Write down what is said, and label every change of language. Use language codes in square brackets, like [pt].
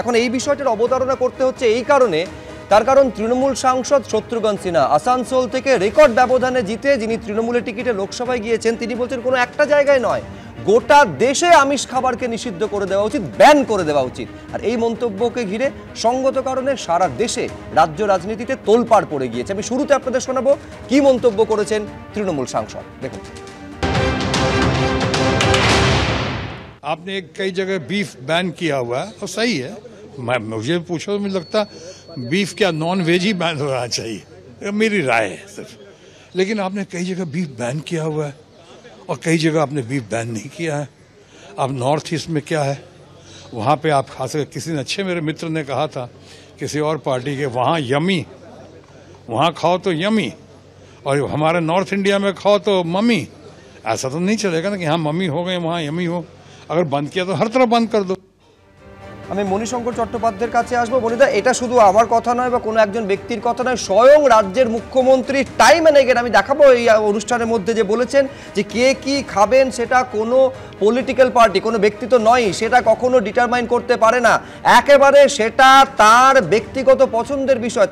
[bn] এখন এই বিষয়টার অবতারণা করতে হচ্ছে এই কারণে, তার কারণ তৃণমূল সাংসদ শত্রুঘ্ন সিনহা আসানসোল থেকে রেকর্ড ব্যবধানে জিতে, যিনি তৃণমূলের টিকিটে লোকসভায় গিয়েছেন, তিনি বলছেন কোনো একটা জায়গায় নয়, গোটা দেশে আমিষ খাবারকে নিষিদ্ধ করে দেওয়া উচিত, ব্যান করে দেওয়া উচিত। আর এই মন্তব্যকে ঘিরে সঙ্গত কারণে সারা দেশে রাজ্য রাজনীতিতে তোলপাড় পড়ে গিয়েছে। আমি শুরুতে আপনাদের শোনাবো কি মন্তব্য করেছেন তৃণমূল সাংসদ। দেখুন। [hi] आपने कई जगह बीफ बैन किया हुआ है और सही है। मुझे पूछो तो मुझे लगता बीफ क्या नॉन वेज ही बैन होना चाहिए, मेरी राय है सिर्फ। लेकिन आपने कई जगह बीफ बैन किया हुआ है और कई जगह आपने बीफ बैन नहीं किया है। अब नॉर्थ ईस्ट में क्या है, वहाँ पे आप खा सकते। किसी ने अच्छे मेरे मित्र ने कहा था किसी और पार्टी के, वहाँ यमी, वहाँ खाओ तो यमी और हमारे नॉर्थ इंडिया में खाओ तो मम्मी। ऐसा तो नहीं चलेगा ना कि यहाँ मम्मी हो गए वहाँ यमी हो। अगर बंद किया तो हर तरफ बंद कर दो। [bn] আমি মণিশঙ্কর চট্টোপাধ্যায়ের কাছে আসবো। মণিদা, এটা শুধু আমার কথা নয় বা কোনো একজন ব্যক্তির কথা নয়, স্বয়ং রাজ্যের মুখ্যমন্ত্রী টাইম এন্ড এগেন আমি দেখাবো এই অনুষ্ঠানের মধ্যে যে বলেছেন যে কে কি খাবেন সেটা কোনো পলিটিক্যাল পার্টি, কোনো ব্যক্তি তো নয়, সেটা কখনো ডিটারমাইন করতে পারে না, একেবারে সেটা তার ব্যক্তিগত পছন্দের বিষয়।